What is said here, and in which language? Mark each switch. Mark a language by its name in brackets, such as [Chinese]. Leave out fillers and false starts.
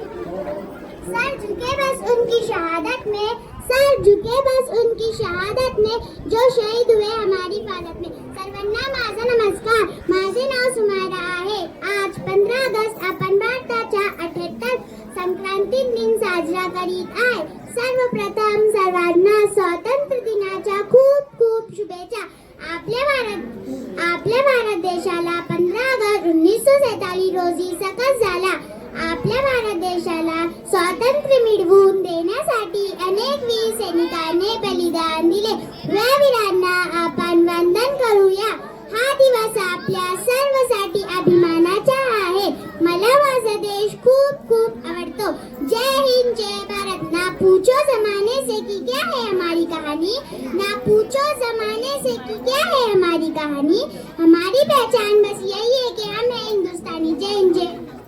[Hindi] Sir झुके बस उनकी शहादत में, सर झुके बस उनकी शहादत में, जो शहीद हुए हमारी हिफाजत में. [Marathi] सर्वांना माझा नमस्कार. माझे नाव सुमारा आहे. आज 15 ऑगस्ट आपण भारताच्या 78 संक्रांती दिन साजरा करीत आहे. सर्वप्रथम सर्वांना स्वातंत्र्य दिनाच्या खूप खूप शुभेच्छा. आपल्या भारत देशाला 15 ऑगस्ट 1947 रोजी सकस झाला. आपल्या भारत देशाला स्वातंत्र्य मिळवून देण्यासाठी अनेक वीर सैनिकांनी बलिदान दिले. या वीरांना आपण वंदन करूया. हा दिवस आपल्या सर्वांसाठी अभिमानाचा आहे. मला माझा देश खूप खूप आवडतो. जय हिंद, जय भारत. [Hindi] ना पूछो जमाने से कि क्या है हमारी कहानी, ना पूछो जमाने से कि क्या है हमारी कहानी. हमारी पहचान बस यही है कि हम हैं हिंदुस्तानी. जय हिंद, जय.